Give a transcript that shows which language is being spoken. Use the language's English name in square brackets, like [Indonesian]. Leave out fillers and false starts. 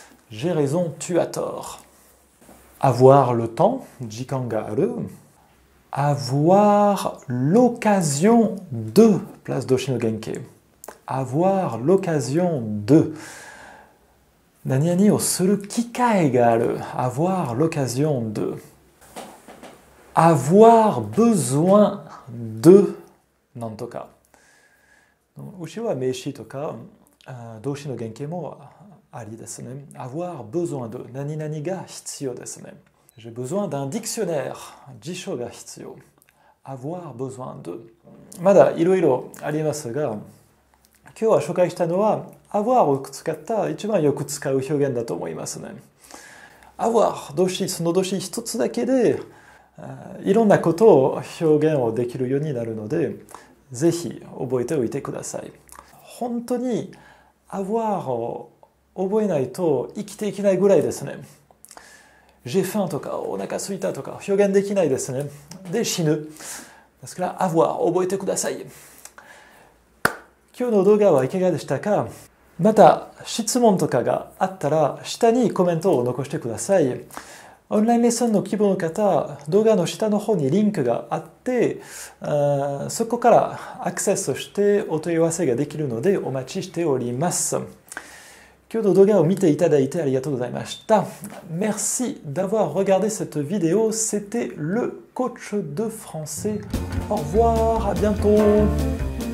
[French] J'ai raison tu as tort. Avoir le temps [Japanese] 時間がある。 [French] Avoir l'occasion de place [Japanese] 動詞の原型。 [French] Avoir l'occasion de [Japanese] 何々をする機会がある。 [French] Avoir l'occasion de avoir besoin de [Japanese] なんとか。後ろは名詞とか動詞の原型もありですね。 [French] Avoir besoin de [Japanese] 何々が必要ですね。 [French] J'ai besoin d'un dictionnaire [Japanese] 辞書が必要。 Avoir besoin de まだいろいろありますが、今日は紹介したのは avoir を使った一番よく使う表現だと思いますね。 avoir 動詞、その動詞一つだけでいろんなことを表現をできるようになるので、ぜひ覚えておいてください。本当に avoir を覚えないと生きていけないぐらいですね。 [French] J'ai faim [Japanese] とかお腹空いたとか表現できないですね。で死ぬ。ですから avoir 覚えてください。今日の動画はいかがでしたか？また質問とかがあったら下にコメントを残してください。オンラインレッスンの希望の方、動画の下の方にリンクがあって、そこからアクセスしてお問い合わせができるのでお待ちしております。今日の動画を見ていただいてありがとうございました。 [French] Merci d'avoir regardé cette vidéo. C'était le coach de français. Au revoir, à bientôt.